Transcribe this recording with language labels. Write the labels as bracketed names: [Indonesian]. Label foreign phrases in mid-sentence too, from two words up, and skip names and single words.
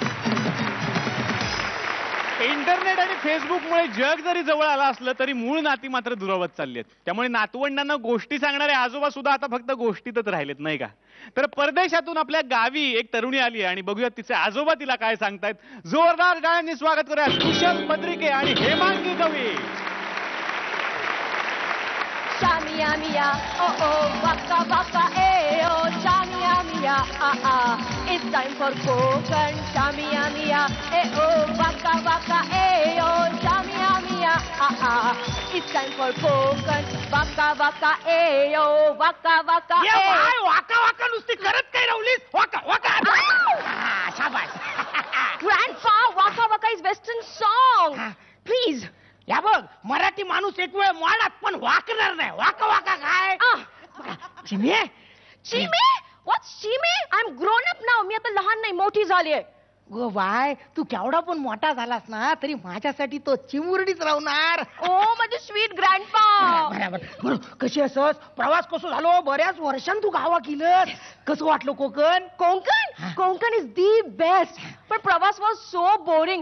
[Marathi] इंटरनेट आणि फेसबुकमुळे जग जरी जवळ आलं असलं तरी मूळ नाती मात्र दुरावत चालली आहेत. त्यामुळे नातवंडांना गोष्टी सांगणारे आजोबा सुद्धा आता फक्त गोष्टीतच राहिलेत नाही का. तर परदेशातून आपल्या गावी एक तरुणी आली आणि बघूयात तिचे आजोबा तिला काय सांगतायत. जोरदार टाळ्यांनी स्वागत करूया कुशल पत्रिके आणि हेमांगी कवी. Shamia mia, oh oh, waka waka, eh oh, Shamia mia, ah ah. [English] It's time for Kokan. Shamia mia, eh oh, waka waka, eh oh, Shamia mia, ah ah. It's time for Kokan. Waka waka, eh oh, waka waka, eh. वाका वाका [Marathi] नुसती करत काय राहुलीस. वाका वाका. शाबास. [English] Grandpa, waka waka is Western song. Please. [Marathi] या बघ मराठी माणूस एक वेळ वाढात पण वाकणार नाही. वाका वाका काय. चिमे [English] Chime? What's chime? I'm grown up now. [Marathi] मी आता लहान नाही मोठी झालीये. गो बाय तू केवढा पण मोठा झालास ना तरी माझ्यासाठी तो चिमुरडीच राहणार. ओ माझे स्वीट ग्रँडपा. बरोबर. कशी असस प्रवास कसं झालो. बऱ्याच वर्षांत तू गावा केलंस. कसं वाटलं कोकण. [English] Kokan is the best. [Marathi] पण प्रवास [English] was so boring.